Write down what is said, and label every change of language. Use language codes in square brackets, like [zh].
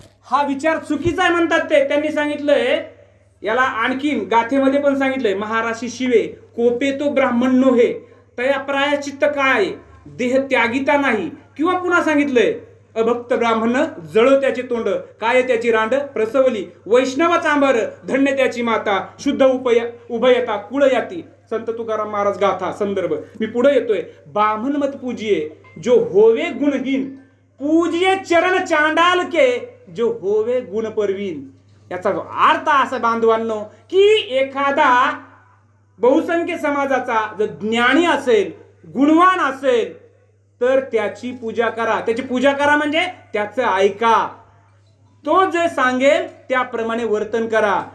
[mr] हा विचार चुकीचा आहे म्हणतात ते. त्यांनी सांगितलंय, याला आणखीन गाथेमध्ये पण सांगितलंय, महाराशी शिवे कोपे तो ब्राह्मण नोहे तया प्रायश्चित्त काय देह त्यागिता नाही. किंवा पुन्हा सांगितलंय, अभक्त ब्राह्मण जळो त्याचे तोंड, काय त्याची रांड प्रसवली, वैष्णव चांबर धन्य त्याची माता, शुद्ध उभयता कुळ याती. संत तुकाराम महाराज गाथा संदर्भ. मी पुढे येतोय. [hi] ब्राह्मण मत पूजिये जो होवे गुणहीन, पूजिये चरण चांडाल के जो होवे गुण परवीन. [mr] याचा अर्थ असा बांधवांनो की एखादा बहुसंख्य समाजाचा जर ज्ञानी असेल, गुणवान असेल तर त्याची पूजा करा. त्याची पूजा करा म्हणजे त्याचं ऐका, तो जे सांगेल त्याप्रमाणे वर्तन करा.